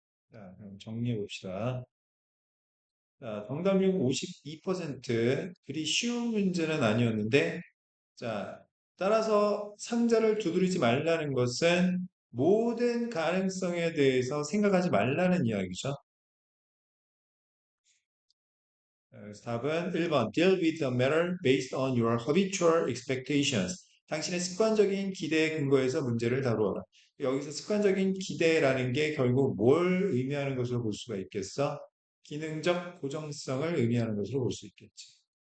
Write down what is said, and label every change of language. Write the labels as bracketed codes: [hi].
[ko] 자, 그럼 정리해 봅시다. 자, 정답률 52%. 그리 쉬운 문제는 아니었는데, 자, 따라서 상자를 두드리지 말라는 것은 모든 가능성에 대해서 생각하지 말라는 이야기죠. 그래서 답은 1번. [en] Deal with the matter based on your habitual expectations. [ko] 당신의 습관적인 기대에 근거해서 문제를 다루어라. 여기서 습관적인 기대라는 게 결국 뭘 의미하는 것으로 볼 수가 있겠어? 기능적 고정성을 의미하는 것으로 볼 수 있겠지.